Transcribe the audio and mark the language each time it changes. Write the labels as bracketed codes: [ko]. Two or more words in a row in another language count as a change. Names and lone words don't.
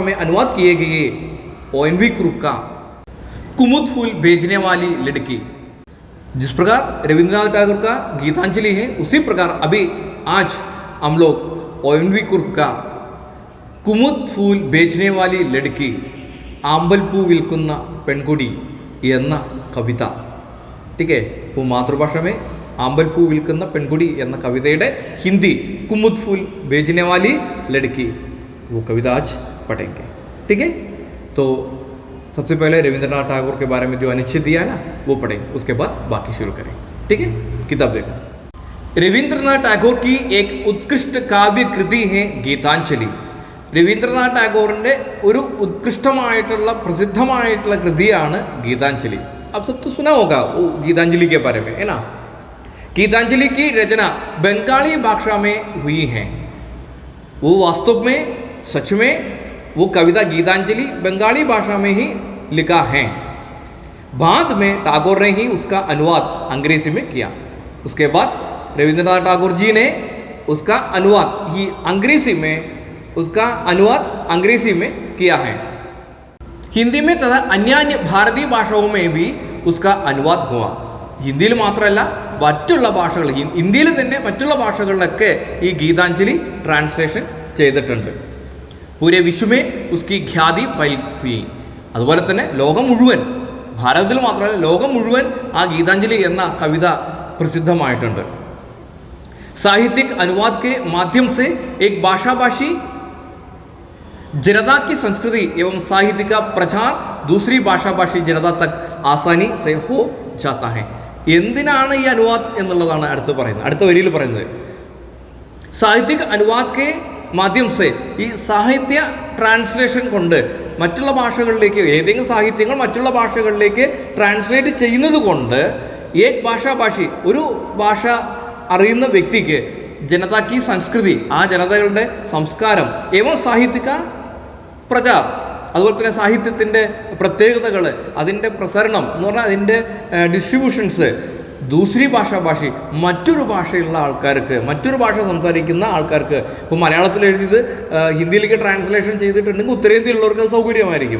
[hi] में अनुवाद किए गए ONV कुरुप का कुमुद फूल भेजने वाली लड़की, जिस प्रकार रविंद्रनाथ टैगोर का गीतांजलि है, उसी प्रकार अभी आज हम लोग ONV कुरुप का कुमुद फूल बेचने वाली लड़की आंबलपू विल्कुन्ना पेൺകുടി [ml] എന്ന കവിത, [hi] ठीक है, वो मातृभाषा में आंबलपू विल्कुन्ना पेൺകുടി [ml] എന്ന കവിതയുടെ [hi] हिंदी कुमुद फूल बेचने वाली लड़की, वो कविता आज पढ़ेंगे, ठीक है। तो सबसे पहले रविंद्रनाथ टैगोर के बारे में जो अनुच्छेद दिया है ना वो पढ़ेंगे, उसके बाद बाकी शुरू करें, ठीक है। किताब देखो, रविंद्रनाथ टैगोर की एक उत्कृष्ट काव्य कृति है गीतांजलि। [ml] രവീന്ദ്രനാഥ് ടാഗോറിൻ്റെ ഒരു ഉത്കൃഷ്ടമായിട്ടുള്ള പ്രസിദ്ധമായിട്ടുള്ള കൃതിയാണ് ഗീതാഞ്ജലി। [hi] आप सब तो सुना होगा वो गीतांजलि के बारे में, है ना। गीतांजलि की रचना बंगाली भाषा में हुई है। वो वास्तव में सच में वो कविता गीतांजलि बंगाली भाषा में ही लिखा है। बाद में टैगोर ने ही उसका अनुवाद अंग्रेजी में किया। उसके बाद रविंद्रनाथ टैगोर जी ने उसका अनुवाद ही अंग्रेजी में किया है। हिंदी में तथा अन्य भारतीय भाषाओं में भी उसका अनुवाद हुआ। [ml] हिंदी മാത്രമല്ല മറ്റുള്ള ഭാഷകൾ, ഇന്ത്യയിൽ തന്നെ മറ്റുള്ള ഭാഷകളിലൊക്കെ ഈ ഗീതാഞ്ജലി ട്രാൻസ്ലേഷൻ ചെയ്തിട്ടുണ്ട്। [hi] पूरे विश्व में उसकी ख्याति फैल हुई। [ml] അതുപോലെ തന്നെ ലോകം മുഴുവൻ, ഭാരതത്തിൽ മാത്രമല്ല ലോകം മുഴുവൻ ആ ഗീതാഞ്ജലി എന്ന കവിത പ്രസിദ്ധമായിട്ടുണ്ട്। [hi] साहित्यिक अनुवाद के माध्यम से एक भाषाभाषी जनता की संस्कृति एवं साहित्य का प्रचार दूसरी भाषाभाषी जनता तक आसानी से हो जाता है। [ml] എന്തിനാണ് ഈ അനുവാദ് എന്നുള്ളതാണ് അടുത്ത വരിയിൽ പറയുന്നത്। [hi] साहित्यिक अनुवाद के माध्यम से [ml] ഈ സാഹിത്യ ട്രാൻസ്ലേഷൻ കൊണ്ട് മറ്റുള്ള ഭാഷകളിലേക്ക് ഏതെങ്കിലും സാഹിത്യങ്ങൾ മറ്റുള്ള ഭാഷകളിലേക്ക് ട്രാൻസ്ലേറ്റ് ചെയ്യുന്നത് കൊണ്ട് [hi] एक भाषाभाषी [ml] ഒരു ഭാഷ അറിയുന്ന വ്യക്തിക്ക് [hi] जनता की संस्कृति [ml] ആ ജനതകളുടെ സംസ്കാരം [hi] एवं साहित्यक प्रचार [ml] അതുപോലെ തന്നെ സാഹിത്യത്തിൻ്റെ പ്രത്യേകതകൾ അതിൻ്റെ പ്രസരണം എന്ന് പറഞ്ഞാൽ അതിൻ്റെ ഡിസ്ട്രിബ്യൂഷൻസ് [hi] दूसरी भाषाभाषी [ml] മറ്റൊരു ഭാഷയുള്ള ആൾക്കാർക്ക് മറ്റൊരു ഭാഷ സംസാരിക്കുന്ന ആൾക്കാർക്ക് ഇപ്പോൾ മലയാളത്തിൽ എഴുതിയത് ഹിന്ദിയിലേക്ക് ട്രാൻസ്ലേഷൻ ചെയ്തിട്ടുണ്ടെങ്കിൽ ഉത്തരേന്ത്യയിലുള്ളവർക്ക് അത് സൗകര്യമായിരിക്കും.